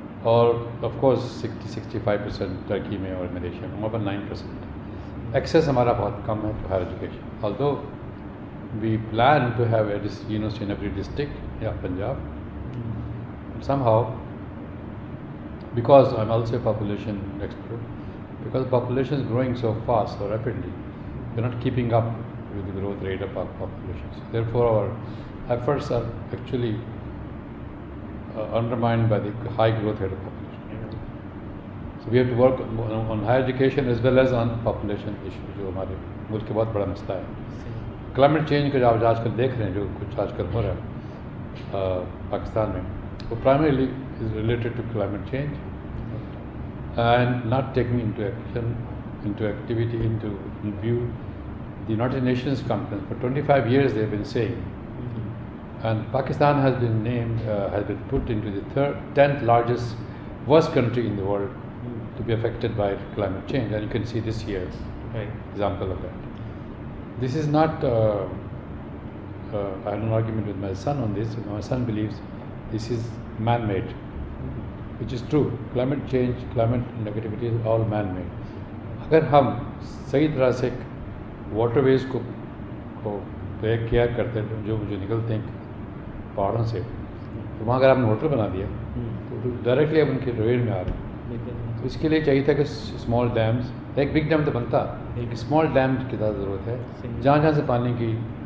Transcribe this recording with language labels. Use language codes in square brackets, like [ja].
[ur] اور of course 60-65% ترکی میں اور ملیشیا میں، وہاں پر 9%۔ ایکسیس ہمارا بہت کم ہے [en] To higher education, although we plan to have a university in every district یا Punjab, somehow because I'm also a population expert, because population is growing so fast, so rapidly, we're not keeping up with the growth rate of our populations. Therefore, our efforts are actually undermined by the high growth rate of population. So we have to work on higher education as well as on population issue, [ur] جو ہمارے ملک کا بہت بڑا مسئلہ ہے۔ Climate change کا جو آپ آج کل دیکھ رہے ہیں، جو کچھ آج کل ہو رہا ہے پاکستان میں، وہ [en] primarily is related to climate change and not taking into action, into activity, into view the United Nations conference. For 25 years they have been saying, and Pakistan has been named, has been put into the 10th largest worst country in the world to be affected by climate change, and you can see this year example of that. This is not I had an argument with my son on this. My son believes this is man-made, which is true. Climate change, climate negativity is all man-made. [ur] اگر ہم صحیح طرح سے water ویز کو take care کرتے ہیں، جو نکلتے ہیں پہاڑوں سے، تو وہاں اگر آپ نے ہوٹل بنا دیا تو ڈائریکٹلی اب ان کے ڈرین میں آ رہے ہیں۔ تو اس کے لیے چاہیے تھا کہ اسمال ڈیمز، ایک بگ ڈیم تو بنتا، ایک اسمال ڈیم کی زیادہ ضرورت ہے، جہاں جہاں سے پانی کی